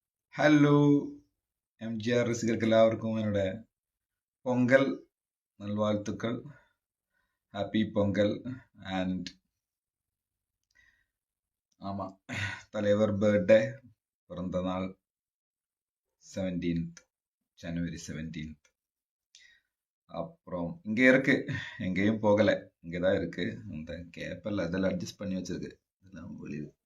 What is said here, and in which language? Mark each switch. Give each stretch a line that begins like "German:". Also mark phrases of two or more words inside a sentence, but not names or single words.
Tamil: ஹலோ எம்ஜிஆர் ரசிகர்க்கு எல்லாவர்க்கும் என்னோட பொங்கல் நல்வாழ்த்துக்கள்.
English: Happy Pongal. And
Tamil: ஆமா, தலைவர் பர்த்டே பிறந்த நாள் 17th ஜனவரி 17th. அப்புறம் இங்கே இருக்கு, எங்கேயும் போகலை, இங்கே தான் இருக்கு. அந்த கேப்பெல்லாம் இதெல்லாம் அட்ஜஸ்ட் பண்ணி வச்சிருக்கு, இதெல்லாம் வெளியே.